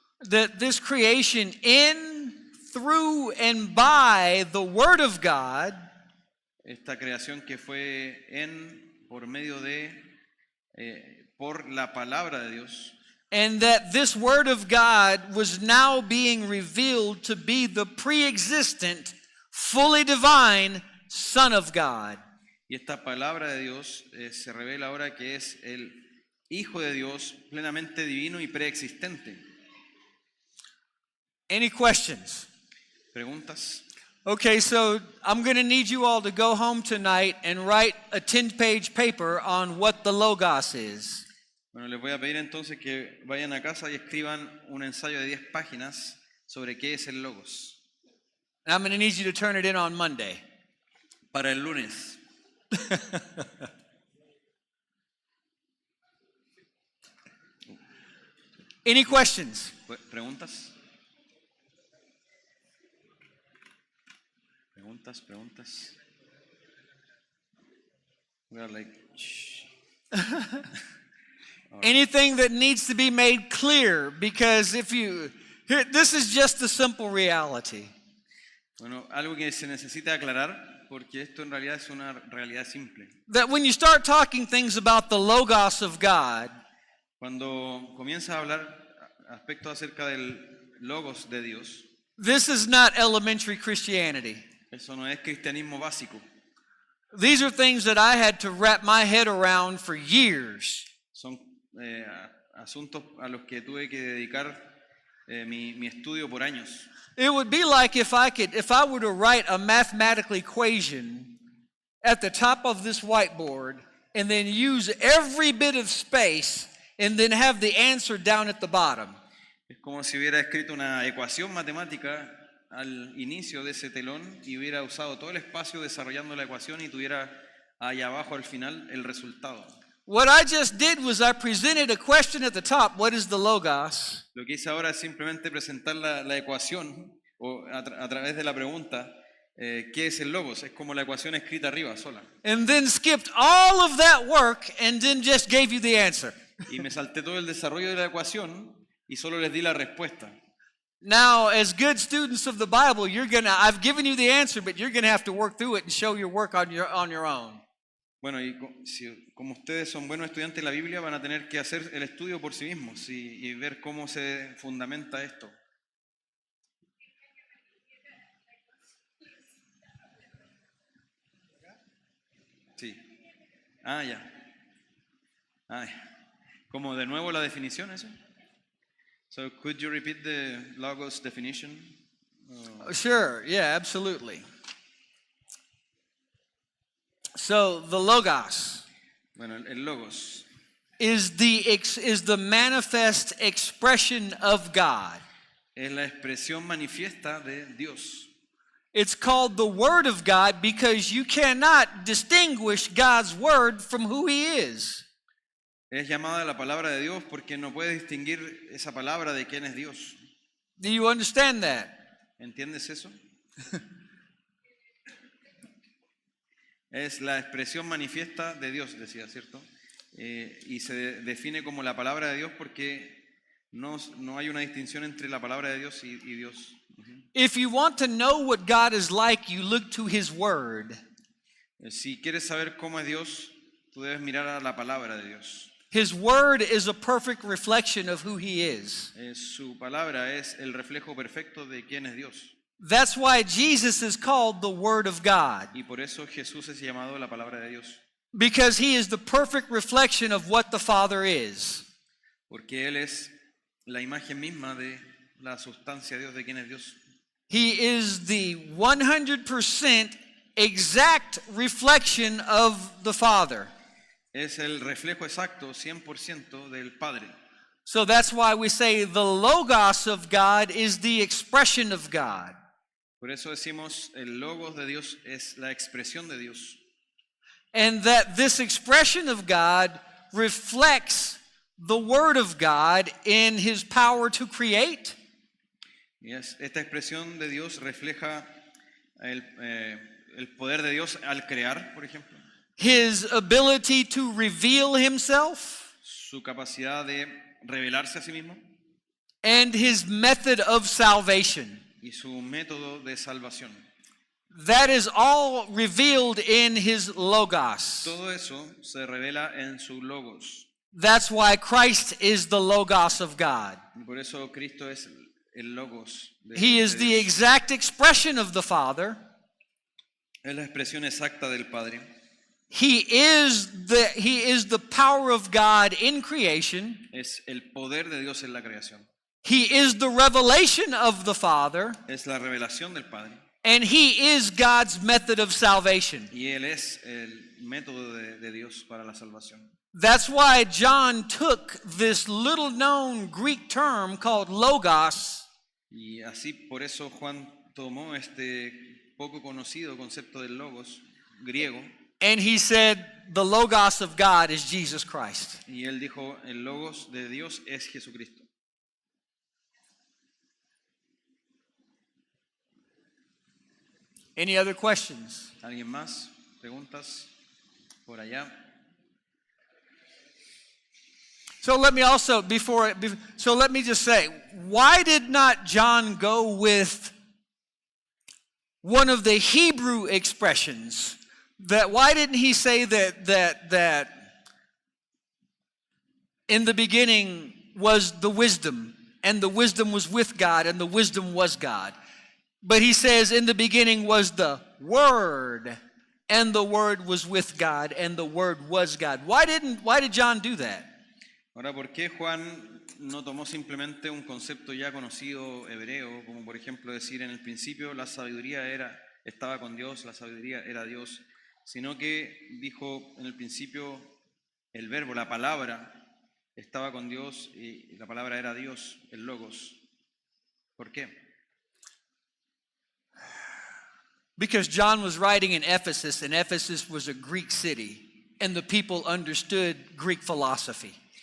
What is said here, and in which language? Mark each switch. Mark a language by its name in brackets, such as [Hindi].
[English] that this creation in, through, and by the Word of God [Spanish] esta creación que fue por medio de, por la palabra de Dios, [English] and that this Word of God was now being revealed to be the pre-existent, fully divine Son of God. [Spanish] y esta palabra de Dios se revela ahora que es el Hijo de Dios plenamente divino y preexistente. [English] Any questions? [Spanish] ¿Preguntas? [English] Okay, so I'm going to need you all to go home tonight and write a 10-page paper on what the Logos is. [Spanish] Bueno, les voy a pedir entonces que vayan a casa y escriban un ensayo de 10 páginas sobre qué es el logos. [English] And I'm going to need you to turn it in on Monday. [Spanish] Para el lunes. [English] Any questions? [Spanish] ¿Preguntas? ¿Preguntas? [English] We are like, shh. Anything that needs to be made clear, because this is just the simple reality. [Spanish] Bueno, algo que se necesita aclarar, porque esto en realidad es una realidad simple. [English] That when you start talking things about the Logos of God, [Spanish] Cuando comienzas a hablar aspectos acerca del logos de Dios, [English] this is not elementary Christianity. [Spanish] eso no es cristianismo básico. [English] These are things that I had to wrap my head around for years. [Spanish] Son asuntos a los que tuve que dedicar mi estudio por años. [English] It would be like if I were to write a mathematical equation at the top of this whiteboard and then use every bit of space and then have the answer down at the bottom. [Spanish] Es como si hubiera escrito una ecuación matemática al inicio de ese telón y hubiera usado todo el espacio desarrollando la ecuación y tuviera ahí abajo al final el resultado. [English] What I just did was I presented a question at the top, what is the Logos? [Spanish] Lo que hice ahora es simplemente presentar la ecuación o a través de la pregunta, ¿qué es el logos? Es como la ecuación escrita arriba sola. [English] And then skipped all of that work and then just gave you the answer. [Spanish] Y me salté todo el desarrollo de la ecuación y solo les di la respuesta. [English] Now, as good students of the Bible, I've given you the answer, but you're going to have to work through it and show your work on your own. [Spanish] Bueno, y como ustedes son buenos estudiantes de la Biblia, van a tener que hacer el estudio por sí mismos y ver cómo se fundamenta esto. Sí. Ya. ¿Como de nuevo la definición eso? [English] So, could you repeat the logos definition? Sure, yeah, absolutely. So the Logos [Spanish] Bueno, el logos [English] is the manifest expression of God. [Spanish] es la expresión manifiesta de Dios. [English] It's called the Word of God because you cannot distinguish God's Word from who He is. [Spanish] Es llamada la palabra de Dios porque no puede distinguir esa palabra de quién es Dios. [English] Do you understand that? [Spanish] ¿Entiendes eso? Es la expresión manifiesta de Dios, decía, ¿cierto? Y se define como la palabra de Dios porque No hay una distinción entre la palabra de Dios y Dios. [English] If you want to know what God is like, you look to His Word. [Spanish] Si quieres saber cómo es Dios, tú debes mirar a la palabra de Dios. [English] His Word is a perfect reflection of who He is. [Spanish] Su palabra es el reflejo perfecto de quién es Dios. [English] That's why Jesus is called the Word of God, [Spanish] Y por eso Jesús es llamado la palabra de Dios. [English] because He is the perfect reflection of what the Father is. [Spanish] Porque Él es la imagen misma de la sustancia de Dios, de quién es Dios. [English] He is the 100% exact reflection of the Father. [Spanish] Es el reflejo exacto, 100% del Padre. [English] So that's why we say the Logos of God is the expression of God. [Spanish] Por eso decimos el logos de Dios es la expresión de Dios. [English] And that this expression of God reflects the Word of God in His power to create, [Spanish] Y esta expresión de Dios refleja el poder de Dios al crear, por ejemplo, [English] His ability to reveal Himself, [Spanish] su capacidad de revelarse a sí mismo [English] and His method of salvation. [Spanish] y su método de salvación. [English] That is all revealed in His Logos. [Spanish] Todo eso se revela en su logos. [English] That's why Christ is the Logos of God. [Spanish] Y por eso Cristo es el logos de, [English] He is [Spanish] de [English] the [Spanish] Dios. [English] exact expression of the Father. [Spanish] Es la expresión exacta del Padre. [English] He is the power of God in creation. [Spanish] Es el poder de Dios en la creación. [English] He is the revelation of the Father, [Spanish] Es la revelación del Padre. [English] and He is God's method of salvation. [Spanish] Y Él es el método de Dios para la salvación. [English] That's why John took this little known Greek term called logos, [Spanish] Y así por eso Juan tomó este poco conocido concepto del logos griego [English] and he said the Logos of God is Jesus Christ. [Spanish] y él dijo el logos de Dios es Jesucristo. [English] Any other questions? [Spanish] ¿Alguien más? ¿Preguntas? Por allá. [English] So let me also so let me just say, why did not John go with one of the Hebrew expressions? Why didn't he say that in the beginning was the wisdom, and the wisdom was with God, and the wisdom was God? But he says in the beginning was the Word, and the Word was with God, and the Word was God. Why did John do that? [Spanish] Ahora, ¿por qué Juan no tomó simplemente un concepto ya conocido hebreo, como por ejemplo decir en el principio la sabiduría estaba con Dios, la sabiduría era Dios, sino que dijo en el principio el verbo, la palabra, estaba con Dios y la palabra era Dios, el logos? ¿Por qué? [English] Because John was writing in Ephesus, and Ephesus was a Greek city, and the people understood Greek philosophy.